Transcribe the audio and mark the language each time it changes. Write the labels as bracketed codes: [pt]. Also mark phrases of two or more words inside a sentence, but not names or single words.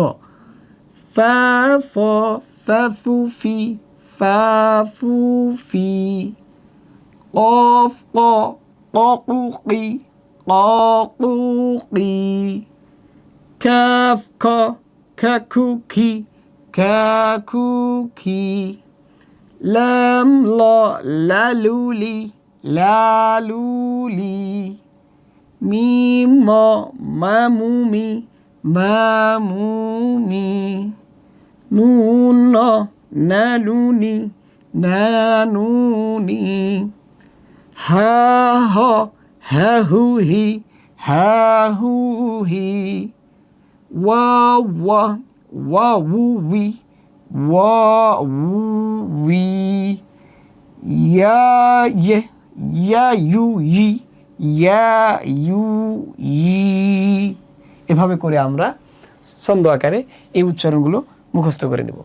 [ar] فاء ف فَفُفِ فَفُفِ، قاف ق قَقُقِ قَقُقِ، كاف ك كَكُكِ كَكُكِ، لام ل لَلُلِ لَلُلِ، ميم م مَمُمِ مَمُمِ، نون ن نَنُنِ نَنُنِ، هاء ه هَهُهِ هَهُهِ, واو و وَوُوِ وَوُوِ، ياء ي يَيُيِ يَيُيِ. [bn] এভাবে করে আমরা ছন্দ আকারে এই উচ্চারণগুলো মুখস্থ করে নেব।